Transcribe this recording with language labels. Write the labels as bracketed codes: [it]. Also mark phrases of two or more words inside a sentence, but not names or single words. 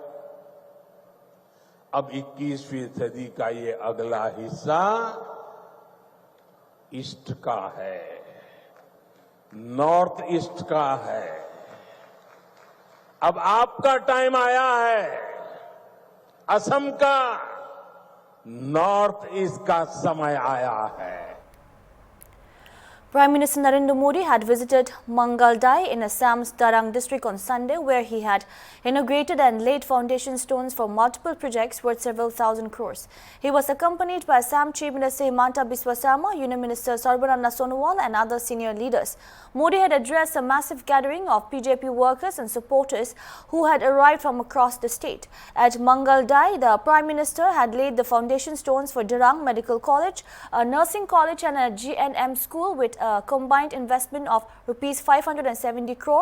[hi] अब 21वीं सदी का ये अगला हिस्सा ईस्ट का है, [en] North East [hi] का है। अब आपका टाइम आया है, असम का, [en] North East [hi] का समय आया है। [en] Prime Minister Narendra Modi had visited Mangal-dai in Assam's Darang district on Sunday, where he had inaugurated and laid foundation stones for multiple projects worth several thousand crores. He was accompanied by Assam Chief Minister Himanta Biswa Sarma, Union Minister Sarbananda Sonowal and other senior leaders. Modi had addressed a massive gathering of BJP workers and supporters who had arrived from across the state. At Mangal-dai, the Prime Minister had laid the foundation stones for Darang Medical College, a nursing college and a GNM school with a combined investment of rupees 570 crore.